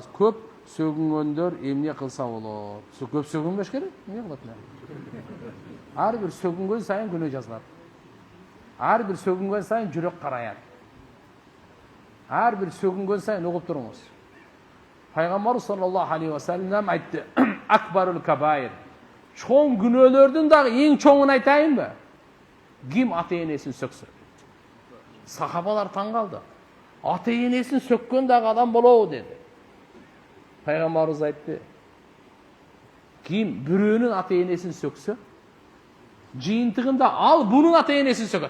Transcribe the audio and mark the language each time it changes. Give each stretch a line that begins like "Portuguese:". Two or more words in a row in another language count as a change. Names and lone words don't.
Kyrgyz: Көп сөгүнгөндөр эмне кылса болот? Көп сөгүнбөш керек? Эмне кылат эле? Ар бир сөгүнгөн сайын күнөө жазылат. Ар бир сөгүнгөн сайын жүрөк караят. Ар бир сөгүнгөн сайын угуп туруңуз. Пайгамбар
Arabic: صلى الله عليه وسلم
Kyrgyz: айтты:
Arabic: "أكبر الكبائر."
Kyrgyz: Чоң күнөөлөрдүн дагы эң чоңун айтайынбы? Ким ата-энесин сөксө? Сахабалар таң калды. Ата-энесин сөккөн дагы адам болобу деди. Пайгамбарыбыз айтты: Ким бирөөнүн ата-энесин сөксө, жыйынтыгында ал бунун ата-энесин сөкөт.